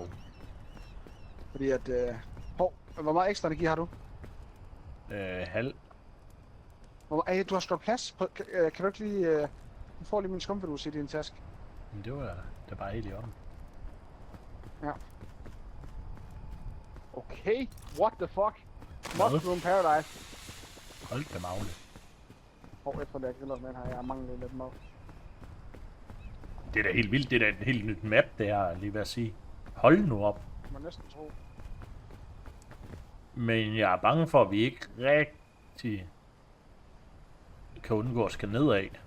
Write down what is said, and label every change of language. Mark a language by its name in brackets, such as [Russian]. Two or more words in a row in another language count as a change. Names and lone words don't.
[Danish] Fordi at... hvor meget ekstra energi har du? Halv. Du har skåret plads. Kan du ikke lige... Du får lige min skumfidus i din taske. Men det var da bare helt i orden. Ja. [English] Okay, what the fuck? Mushroom Paradise. [Danish] Hold da magle. Efter det jeg griller med her, jeg mangler lidt mad. Det er da helt vildt, det er da et helt nyt map, det her, lige ved at sige. Hold nu op. Man må næsten tro. Men jeg er bange for, at vi ikke rigtig kan undgå at skal nedad.